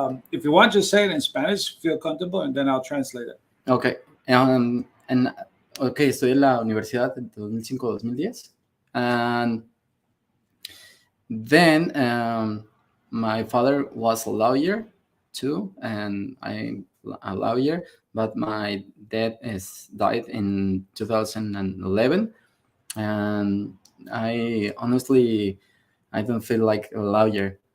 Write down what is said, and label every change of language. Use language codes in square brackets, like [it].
[en] If you want, just say it in Spanish. Feel comfortable, and then I'll translate it. Okay. [es] Okay, estoy en la universidad en 2005-2010. [en] And then my father was a lawyer too, and I'm a lawyer, but my dad died in 2011. And I honestly, I don't feel like a lawyer.